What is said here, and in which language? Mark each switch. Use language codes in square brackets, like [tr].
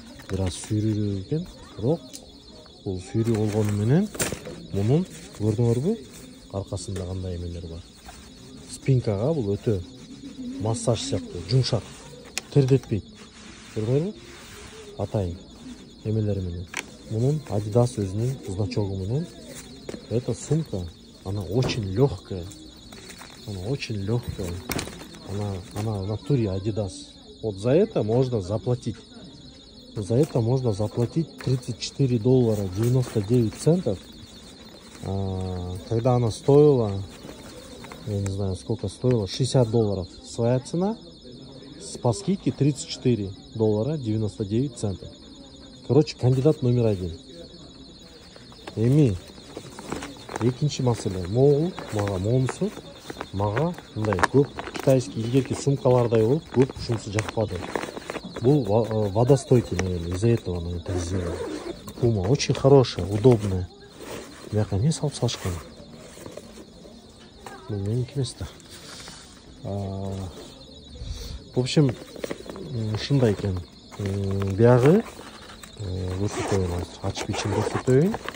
[ky] Бир аз сүйрүү экен, бирок бул сүйрүү болгону менен мунун көрдүңөрбү? Аркасында кандай эмелер бар. Спинкага бул өтө массаж сыяктуу, жумшак, тердетпейт. Көрдүңөрбү? Атайын эмелери менен. Мунун Adidas өзүнүн значогу менен. [ru] Эта сумка, она очень легкая. Она в натуре Adidas. Вот за это можно заплатить. За это можно заплатить $34.99. Когда она стоила, я не знаю сколько стоила, $60. Своя цена. По скидке $34.99. Короче, [ky] кандидат номер 1. Эми экинчи маселе. Могул мага монусу. Мага мындай көп китайский илгерки сумкалардай болуп көп ушунусу жакпады. Бул [ru] водостойкий, наверное, из-за этого она так сделала. Puma очень хорошая, удобная. [ky] Бияка эмне салып салышкан? Бул меники эмес да. [ru] В общем, [ky] ушундай экен. Биягы көрсөтөйүн, ачып ичин көрсөтөйүн.